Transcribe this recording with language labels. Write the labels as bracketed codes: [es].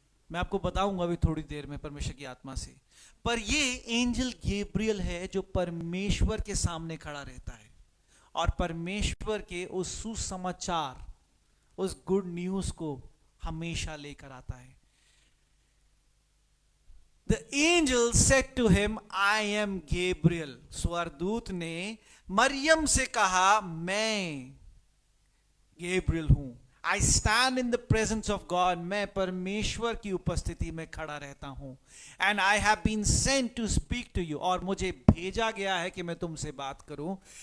[hi] मैं आपको बताऊंगा अभी थोड़ी देर में परमेश्वर की आत्मा से। पर ये एंजल गैब्रियल है जो परमेश्वर के सामने खड़ा रहता है और परमेश्वर के उस सुसमाचार, उस गुड न्यूज को हमेशा लेकर आता है। [en] The angel said to him, I am Gabriel. [hi] स्वर्गदूत ने मरियम से कहा, मैं गैब्रियल हूं। [en] I stand in the presence of God. [hi] मैं परमेश्वर की उपस्थिति में खड़ा रहता हूं। [en] And I have been sent to speak to you. [hi] और मुझे भेजा गया है कि मैं तुमसे बात करूं।